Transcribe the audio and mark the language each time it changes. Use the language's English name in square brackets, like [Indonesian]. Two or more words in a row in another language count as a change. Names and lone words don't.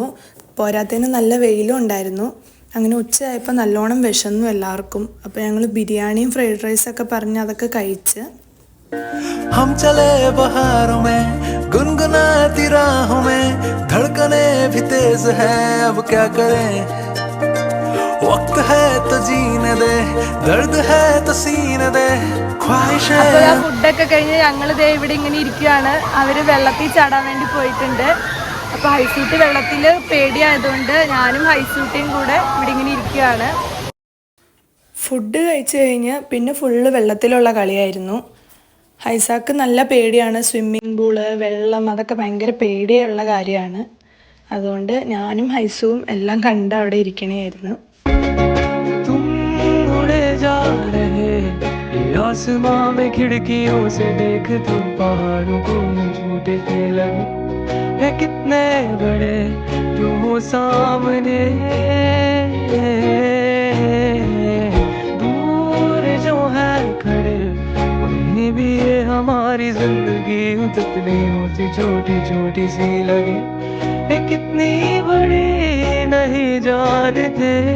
[Malayalam] പോരാത്തതിന് നല്ല വെയിലും ഉണ്ടായിരുന്നു. അങ്ങനെ ഉച്ചയായപ്പോൾ നല്ലോണം വിശന്നു എല്ലാവർക്കും. അപ്പോൾ ഞങ്ങൾ ബിരിയാണിയും ഫ്രൈഡ് റൈസൊക്കെ പറഞ്ഞ് അതൊക്കെ കഴിച്ച് [Hindi] हम चले बहारों में गुनगुनाती राहों में धड़कने भी तेज है अब क्या करें वक्त है तो जीने दे दर्द है तो सीने दे ख्वाहिशें. [Malayalam] അപ്പോൾ ആ ഫുഡൊക്കെ കഴിഞ്ഞ് ഞങ്ങൾ ദേ ഇവിടെ ഇങ്ങനെ ഇരിക്കുകയാണ്. അവർ വെള്ളത്തിൽ ചാടാൻ വേണ്ടി പോയിട്ടുണ്ട്. അപ്പോൾ ഹൈസൂട്ടി വെള്ളത്തിൽ പേടിയായതുകൊണ്ട് ഞാനും ഹൈസൂട്ടിയും കൂടെ ഇവിടെ ഇങ്ങനെ ഇരിക്കുകയാണ്. ഫുഡ് കഴിച്ച് കഴിഞ്ഞ് പിന്നെ ഫുള്ള് വെള്ളത്തിലുള്ള കളിയായിരുന്നു. ഹൈസാക്ക് നല്ല പേടിയാണ്. [English] swimming pool, [Malayalam] വെള്ളം അതൊക്കെ ഭയങ്കര പേടിയുള്ള കാര്യമാണ്. അതുകൊണ്ട് ഞാനും ഹൈസുവും എല്ലാം കണ്ട് അവിടെ ഇരിക്കണമായിരുന്നു. [Hindi] आसमां में खिड़कियों से देख तुम पहाड़ों को छूटते लगे है कितने बड़े जो हो सामने दूर जो है खड़े उन्हें भी ये हमारी जिंदगी उतनी होती छोटी छोटी सी लगे है कितनी बड़ी नहीं जानते